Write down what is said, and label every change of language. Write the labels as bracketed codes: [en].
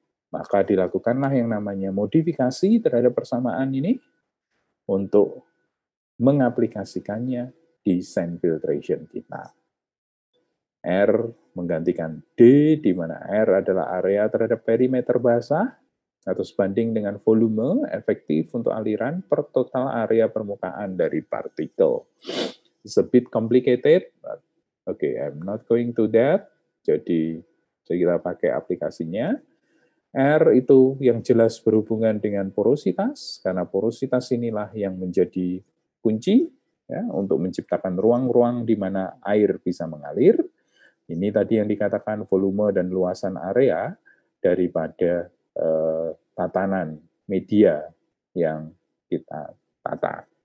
[id] Maka dilakukanlah yang namanya modifikasi terhadap persamaan ini untuk mengaplikasikannya di sand filtration kita. R menggantikan D, di mana R adalah area terhadap perimeter basah, atau sebanding dengan volume efektif untuk aliran per total area permukaan dari partikel. [en] It's a bit complicated, but okay, I'm not going to that. [id] Jadi kita pakai aplikasinya. R itu yang jelas berhubungan dengan porositas, karena porositas inilah yang menjadi kunci ya, untuk menciptakan ruang-ruang di mana air bisa mengalir. Ini tadi yang dikatakan volume dan luasan area daripada tatanan media yang kita tata.